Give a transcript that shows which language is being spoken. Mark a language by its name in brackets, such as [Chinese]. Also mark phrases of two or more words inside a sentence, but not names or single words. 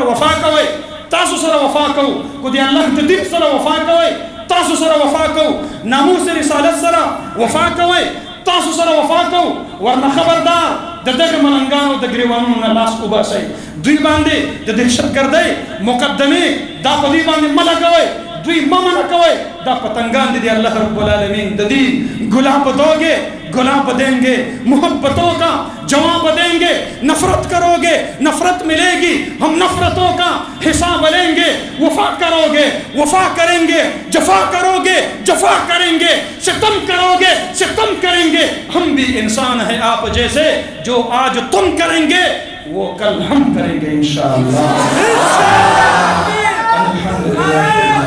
[Pashto] وفا کوي تاسو سره وفا کوو کو د الله د دین سره وفا کوي تاسو سره وفا کوو ناموس رسالت سره وفا کوي تاسو سره وفا کوو ورنه خبردار د دغه ملنګانو د ګریوانونو نه لاس وباسئ دوی باندې د دهشتګردۍ مقدمه دا په دوی باندې ملګوي دوی ممنه کوي دا پتنگان دي [Arabic] اللہ رب العالمین [Urdu] ددی گلاب دوگے گلاب دیں گے محبتوں کا جواب دیں گے نفرت کرو گے نفرت ملے گی ہم نفرتوں کا حساب لیں گے وفا کرو گے وفا کریں گے جفا کرو گے جفا کریں گے ستم کرو گے ستم کریں گے ہم بھی انسان ہیں آپ جیسے جو آج تم کریں گے وہ کل ہم کریں گے [Arabic] انشاءاللہ الحمدللہ